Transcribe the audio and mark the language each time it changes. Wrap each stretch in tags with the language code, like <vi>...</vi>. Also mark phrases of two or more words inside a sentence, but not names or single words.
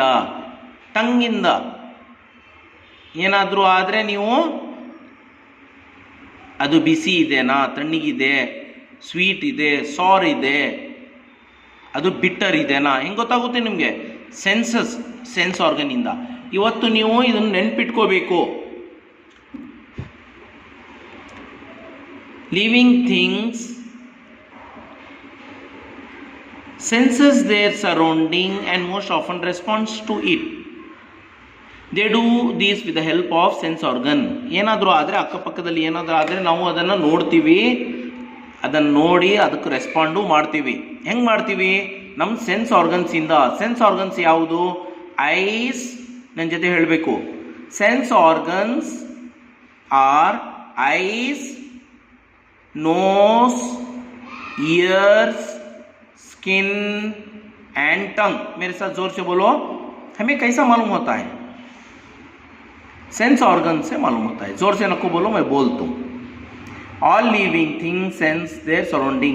<kn>ಟಂಗಿಂದ ಏನಾದರೂ ಆದರೆ ನೀವು ಅದು ಬಿಸಿ ಇದೆನಾ, ತಣ್ಣಗಿದೆ, ಸ್ವೀಟ್ ಇದೆ, ಸಾರ್ ಇದೆ, ಅದು ಬಿಟ್ಟರ್ ಇದೆನಾ, ಹೆಂಗೆ ಗೊತ್ತಾಗುತ್ತೆ ನಿಮಗೆ?</kn> <en>sense organ.</en> <kn>ಇವತ್ತು ನೀವು ಇದನ್ನು ನೆನ್ಪಿಟ್ಕೋಬೇಕು.</kn> <en>living things senses their surrounding and most often responds to it. They do this with the help of sense organ.</en> <kn>ಏನಾದರೂ ಆದರೆ, ಅಕ್ಕಪಕ್ಕದಲ್ಲಿ ಏನಾದರೂ ಆದರೆ ನಾವು ಅದನ್ನು ನೋಡ್ತೀವಿ, ಅದನ್ನು ನೋಡಿ ಅದಕ್ಕೆ ರೆಸ್ಪಾಂಡು ಮಾಡ್ತೀವಿ. ಹೆಂಗೆ ಮಾಡ್ತೀವಿ? ನಮ್ಮ</kn> <en>sense organs. sense organs</en> <kn>ಯಾವುದು?</kn> <en>eyes,</en> <kn>ನನ್ನ ಜೊತೆ ಹೇಳಬೇಕು.</kn> <en>sense organs are eyes, nose, ears, skin and tongue.</en> <hi>मेरे साथ जोर से बोलो. हमें कैसा मालूम होता है?</hi> <en>sense organ</en> <hi>से मालूम होता है. जोर से नको बोलो, मैं बोलता हूँ.</hi> <en>all living thing sense their surrounding.</en>